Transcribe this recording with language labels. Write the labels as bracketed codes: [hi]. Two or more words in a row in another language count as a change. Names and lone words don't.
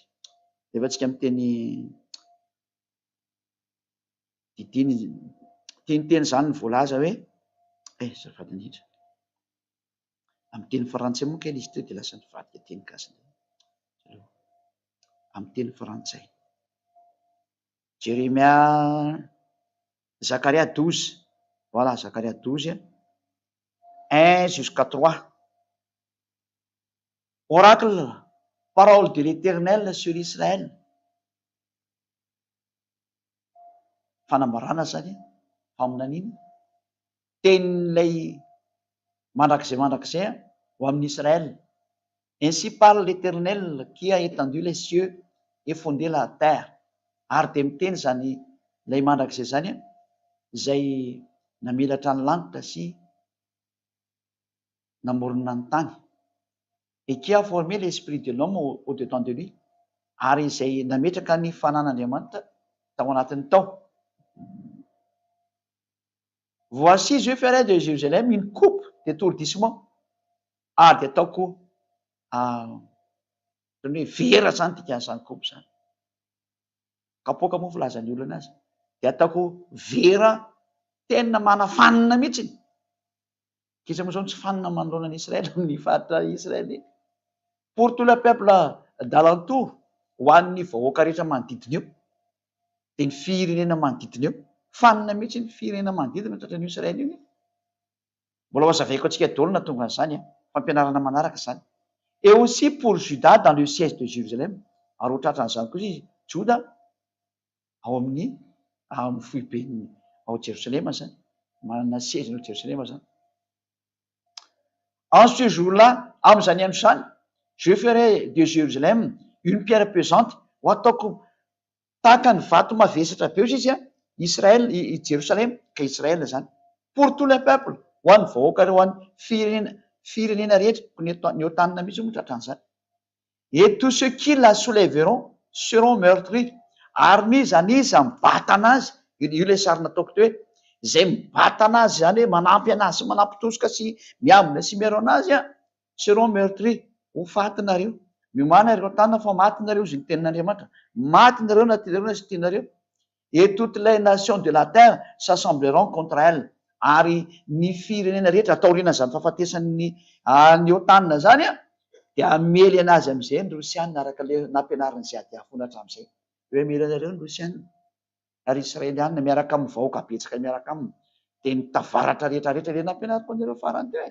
[mg] Efa tsika amin'ny teny teny zany ny voalaza hoe zafady indrindra. Amin'ny teny frantsay moa kely izy teo dia lasa nivadika teny gasy. Amin'ny teny frantsay. Jérémia, Zacharia 12. [fr] Voilà, Zacharia 12, 1 jusqu'à 3. Oracle, parole de l'Éternel sur Israël. [mg] Fanambarana zany, faminanina. Tenin'ilay mandrakizay ho amin'ny Israël. [fr] Ainsi parle l'Éternel qui a étendu les cieux et fondé la terre. [mg] Ary dia miteny zany ilay mandrakizay zany, izay namelatra ny lanitra sy namorona ny tany. [fr] Et qui a formé l'esprit de l'homme au-dedans de lui. [mg] Ary izay nametraka ny fanan'Andriamanitra tao anatin'ny tao. [fr] Voici, je ferai de Jérusalem une coupe d'étourdissement. [mg] Ary dia ataoko vera zany tikan'izany coupe zany. Kapoaka moa filazan'ny olona azy. Dia ataoko vera tena manafanina mihitsy. Kisa moa zao tsy fanina manoloana n'Israël amin'ny faritra Israël. [fr] Pour tout le peuple d'alentour, [mg] ho an'ny vahoaka rehetra manodidina eo. Dia ny firenena manodidina eo. Fanina mihitsy ny firenena manodidina tratran'io Israël io. Mbola ho azavaiko antsika daholo na tonga an'izany, fampianarana manaraka izany. [fr] Et aussi pour Juda dans le siège de Jérusalem. [mg] Ary ho tratran'izany koa izy Juda ao amin'ny foibeny ao Jérusalem zany. Manana siège ao Jérusalem zany. [fr] En ce jour-là, [mg] amin'izany andro izany, [fr] je ferai de Jérusalem une pierre pesante. [mg] Ho ataoko tahaka ny vato mavesatra be izy Israël, Jérusalem, ka Israël zany. [fr] Pour tout le peuple, [mg] ho an'ny vahoaka ho an'ny firenena rehetra, ny otanina mihitsy moa tratran'izany. [fr] Et tous ceux qui la soulèveront seront meurtris. [mg] Ary niza mibata anazy, io le sary nataoko teo hoe izay mibata anazy zany hoe manampy anazy sy manampy-tosoka sy miambina sy miaro anazy [fr] seront meurtris. [mg] Ho faty nareo. Miomana ireo tanana fa maty nareo izy ny tenin'Andriamanitra. Maty nareo na tianareo na sy tianareo. [fr] Et toutes les nations de la terre s'assembleront contre elle. [mg] Ary ny firenena rehetra taoriana zany fahafatesan'ny ny otanina zany dia amely anazy amin'izay ny Rosianina araka le nampianariny ziady afona hatramin'izay. Hoe amely anareo ny Rosianina. Ary Israelianina miaraka amin'ny vahoaka betsaka miaraka aminy. Dia nitavaratra rehetrarehetra le nampianariko anareo farany teo.